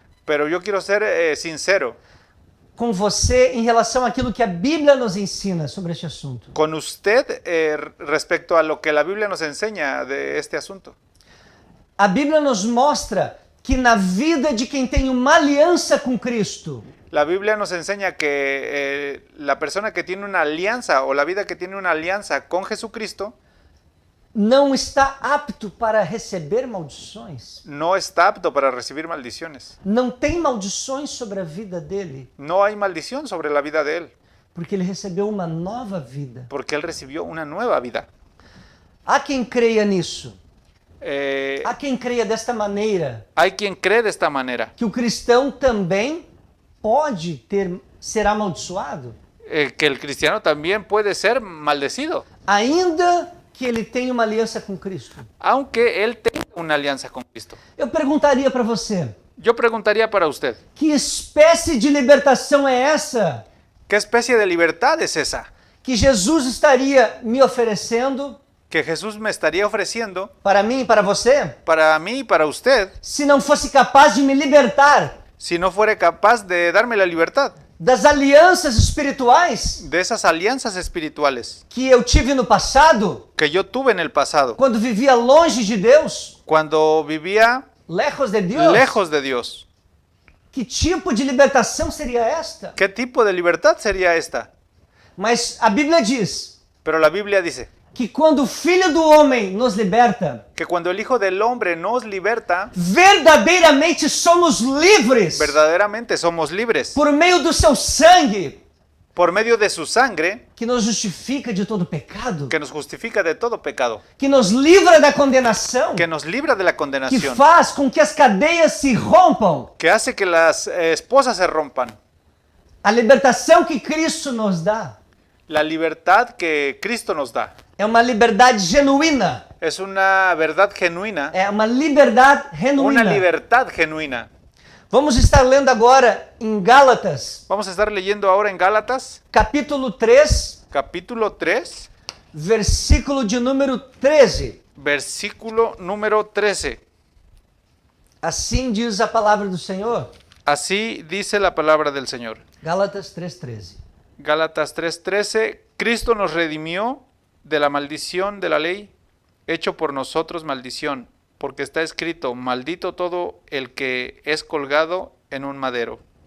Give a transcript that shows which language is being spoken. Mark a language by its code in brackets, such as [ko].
[es] pero yo quiero ser sincero [pt] com você em relação àquilo que a Bíblia nos ensina sobre este assunto. [es] con usted respecto a lo que la Biblia nos enseña de este asunto. [pt] A Bíblia nos mostra que na vida de quem tem uma aliança com Cristo, [es] La Biblia nos enseña que la persona que tiene una alianza o la vida que tiene una alianza con Jesucristo [pt] não está apto para receber maldições. [es] no está apto para recibir maldiciones. [pt] Não tem maldições sobre a vida dele, [es] No hay maldición sobre la vida de él, [pt] porque ele recebeu uma nova vida. [es] porque él recibió una nueva vida. [pt] Há quem creia nisso. Eh, Há quem creia desta maneira, [es] hay quien cree de esta manera, [pt] que o cristão também pode ser amaldiçoado, [es] que el cristiano también puede ser maldecido, [pt] ainda que ele tenha uma aliança com Cristo. [es] aunque él tenga una alianza con Cristo. [pt] Eu perguntaria para você, [es] Yo preguntaría para usted, [pt] que espécie de libertação é essa [es] ¿qué especie de libertad es esa [pt] que Jesus estaria me oferecendo [es] que Jesús me estaría ofreciendo [pt] para mim e para você, [es] para mí y para usted [pt] se não fosse capaz de me libertar [es] si no fuera capaz de darme la libertad [pt] das alianças espirituais [es] de esas alianzas espirituales [pt] que eu tive no passado, [es] que yo tuve en el pasado, [pt] quando vivia longe de Deus, [es] cuando vivía lejos de Deus? lejos de Dios? [pt] Que tipo de libertação seria esta? [es] ¿Qué tipo de libertad sería esta? [pt] Mas a Bíblia diz [es] Pero la Biblia dice [pt] que quando o Filho do Homem nos liberta, [es] que cuando el Hijo del Hombre nos liberta, [pt] verdadeiramente somos livres [es] verdaderamente somos libres [pt] por meio do seu sangue, [es] por medio de su sangre, [pt] que nos justifica de todo pecado, [es] que nos justifica de todo pecado, [pt] que nos livra da condenação, [es] que nos libra de la que condenación, [pt] faz com que as cadeias se rompam. [es] que hace que las esposas se rompan. [pt] A libertação que Cristo nos dá [es] La libertad que Cristo nos da [pt] é uma liberdade genuína, [es] es una verdad genuina, [pt] é uma liberdade [es] una [pt] genuína. [es] libertad genuina. [pt] Vamos estar lendo agora em Gálatas, [es] Vamos a estar leyendo ahora en Gálatas, [pt] capítulo 3, [es] capítulo 3, [pt] versículo de número 13. [es] versículo número 13. [pt] Assim diz a palavra do Senhor. [es] Así dice la palabra del Señor. [pt] Gálatas 3:13. [es] Gálatas 3:13, Cristo nos redimió de la maldición de la ley, hecho por nosotros maldición, porque está escrito, maldito todo el que es colgado en un madero.